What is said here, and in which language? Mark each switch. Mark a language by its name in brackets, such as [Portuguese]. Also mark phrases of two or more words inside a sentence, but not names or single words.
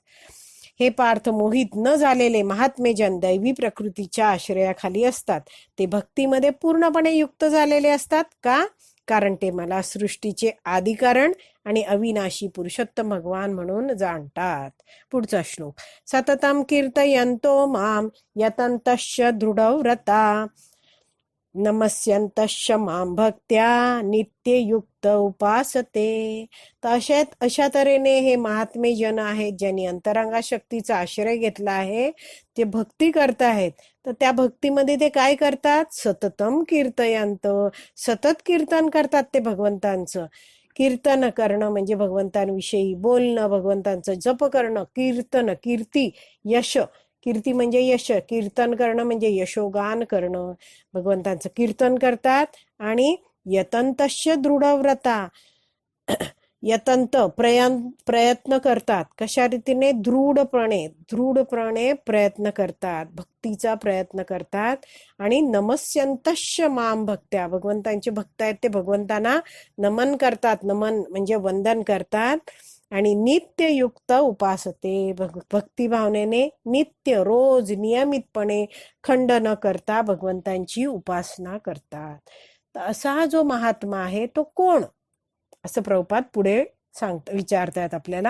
[Marathi] हे पार्थ मोहित न झालेले महात्मे जन दैवी प्रकृतीच्या आश्रयाखाली असतात. ते भक्तीमध्ये पूर्णपणे युक्त झालेले असतात. का? कारण ते मला सृष्टीचे आदिकारण आणि अविनाशी पुरुषोत्तम भगवान म्हणून जाणतात. पुढचा श्लोक. [Sanskrit] सततम कीर्तयन्तो माम यतन्तश्च दृढव्रता नमस्यन्तश्च मां भक्त्या नित्ययुक्त उपासते. [Marathi] तर अशा तऱ्हेने हे महात्मे जन आहेत ज्यांनी अंतरंगा शक्तीचा आश्रय घेतला आहे, ते भक्ती करत आहेत. तर त्या भक्तीमध्ये ते काय करतात? [Sanskrit] सततम कीर्तयंत, [Marathi] सतत कीर्तन करतात ते भगवंतांचं. कीर्तन करणं म्हणजे भगवंतांविषयी बोलणं, भगवंतांचं जप करणं. कीर्तन, कीर्ती, यश. कीर्ती म्हणजे यश, कीर्तन करणं म्हणजे यशोगान करणं. भगवंतांचं कीर्तन करतात. आणि [Sanskrit] यतंतश्च दृढव्रता, [Marathi] यतंत प्रयत्न करतात. कशा रीतीने? दृढपणे प्रयत्न करतात, भक्तीचा प्रयत्न करतात. [Sanskrit] आणि नमस्यन्तश्च मां भक्त्या, [Marathi] भगवंतांचे भक्त आहेत ते भगवंतांना नमन करतात. नमन म्हणजे वंदन करतात. आणि [Sanskrit] नित्ययुक्त उपासते, [Marathi] भक्ती भावनेने नित्य, रोज, नियमितपणे, खंड न करता भगवंतांची उपासना करतात. तर असा हा जो महात्मा आहे तो कोण? असं प्रभुपाद पुढे विचारतात आपल्याला.